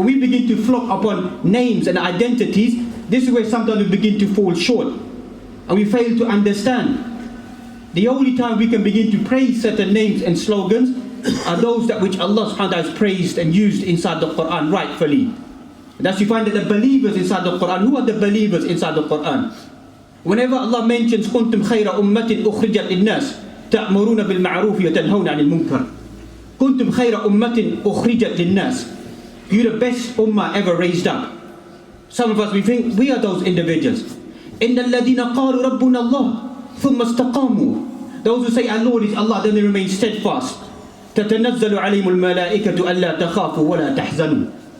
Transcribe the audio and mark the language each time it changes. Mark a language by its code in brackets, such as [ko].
[en] When we begin to flock upon names and identities, this is where sometimes we begin to fall short. And we fail to understand. The only time we can begin to praise certain names and slogans are those that which Allah subhanahu wa ta'ala has praised and used inside the Quran rightfully. And thus you find that the believers inside the Quran, who are the believers inside the Quran? Whenever Allah mentions [ar] كُنْتُمْ خَيْرَ أُمَّةٍ أُخْرِجَتْ لِلنَّاسِ تَأْمُرُونَ بِالْمَعْرُوفِ وَتَنْهَوْنَ عَنِ الْمُنْكَرِ كُنْتُمْ خَيْرَ أُمَّةٍ أُخْرِجَتْ لِلنَّاسِ. [en] You're the best ummah ever raised up. Some of us, we think we are those individuals. [ar] إِنَّ الَّذِينَ قَالُوا رَبُّنَا اللَّهُ ثُمَّ اسْتَقَامُوا. [en] Those who say our Lord is Allah, then they remain steadfast. [ar] تَتَنَزَّلُ عَلَيْهِمُ الْمَلَائِكَةُ أَلَّا تَخَافُوا وَلَا تَحْزَنُوا.